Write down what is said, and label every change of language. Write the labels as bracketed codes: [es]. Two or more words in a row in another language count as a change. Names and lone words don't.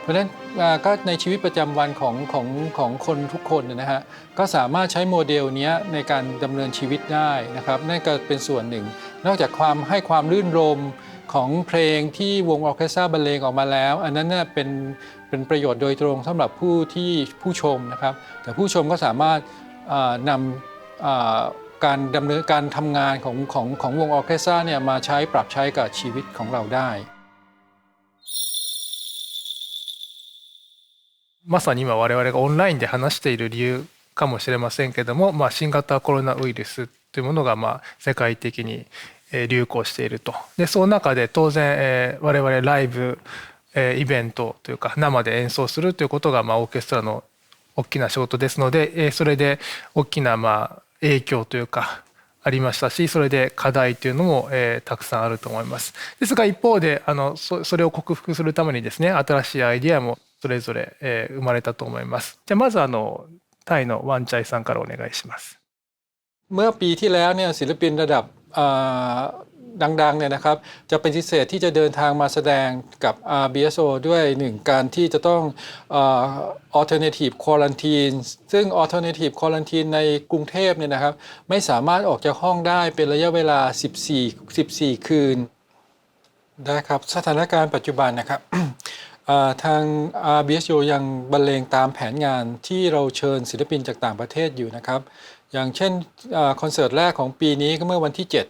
[th] ราะฉะนั้นก็ในชีวิตประจำวันของคนทุกคนนะฮะก็สามารถใช้โมเดลนี้ในการดำเนินชีวิตได้นะครับนั่นก็เป็นส่วนหนึ่งนอกจากให้ความรื่นรมของเพลงที่วงออร์เคสตราบรรเลงออกมาแล้วอันนั้นน่ะเป็นประโยชน์โดยตรงสำหรับผู้ชมนะครับแต่ผู้ชมก็สามารถนำการดำเนินการทำงานของวงออร์เคสตราเนี่ยมาใช้ปรับใช้กับชีวิตของเราได้ [ja] まさに今我々がオンラインで話している理由かもしれませんけども、新型コロナウイルスというものが世界的に流行していると。でその中で当然我々ライブイベントというか生で演奏するということがオーケストラの大きな仕事ですので、それで大きな影響というかありましたし、それで課題というのもたくさんあると思います。ですが一方でそれを克服するためにですね、新しいアイディアもそれぞれ生まれたと思います。じゃあまずタイのワンチャイさんからお願いします。 [th] เมื่อปีที่แล้วเนี่ยศิลปินระดับดังๆเนี่ยนะครับจะเป็นพิเศษที่จะเดินทางมาแสดงกับ RBSO ด้วยหนึ่งการที่จะต้อง [en] alternative quarantine [th] ซึ่ง [en] alternative quarantine [th] ในกรุงเทพเนี่ยนะครับไม่สามารถออกจากห้องได้เป็นระยะเวลา14คืนได้ครับสถานการณ์ปัจจุบันนะครับ ทาง RBSO ยังบรรเลงตามแผนงานที่เราเชิญศิลปินจากต่างประเทศอยู่นะครับอย่างเช่นคอนเสิร์ตแรกของปีนี้ก็เมื่อวันที่